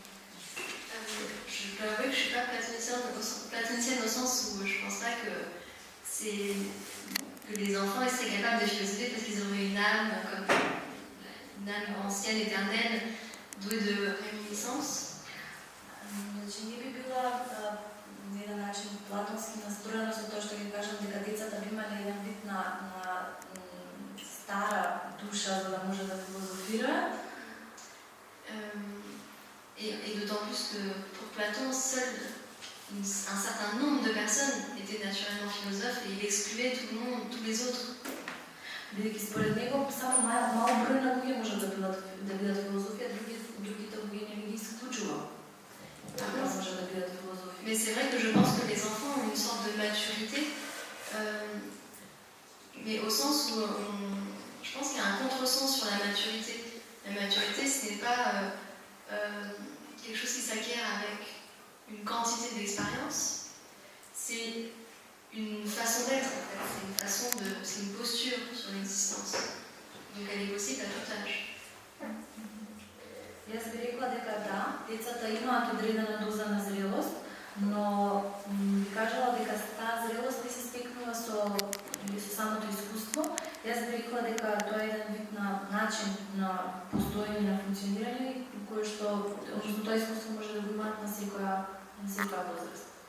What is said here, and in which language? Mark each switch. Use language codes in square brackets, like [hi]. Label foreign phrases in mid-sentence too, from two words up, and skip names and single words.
[fr] Je dois avouer que je ne suis pas platonicienne au sens où je ne pense pas que les enfants seraient capables de philosopher parce qu'ils auraient une âme comme une âme ancienne, éternelle, douée de réminiscence. [mk] Значи не би била на еден начин платонски настроена со тоа што ги кажам дека децата би имале еден вид на стара душа за да може да филозофираат. [fr] Et d'autant plus que pour Platon, seul un certain nombre de personnes étaient naturellement philosophes et il excluait tout le monde, tous les autres. [mk] Бидејќи според него само мал број на луѓе можат да бидат филозофија, другите луѓе не ги исклучува. [fr] Mais c'est vrai que je pense que les enfants ont une sorte de maturité, mais au sens où je pense qu'il y a un contresens sur la maturité. La maturité, ce n'est pas quelque chose qui s'acquiert avec une quantité d'expérience, c'est une façon d'être, en fait. C'est une posture sur l'existence. Donc elle est possible à tout âge. [mk] Јас би рекла дека да, децата имаат одредена доза на зрелост, но би кажала дека таа зрелост не се стекнува со самото искуство. Јас би рекла дека тоа е еден вид на начин на постоење, на функционирање, кој што, односно тоа искуство може да го имаат на секоја возраст.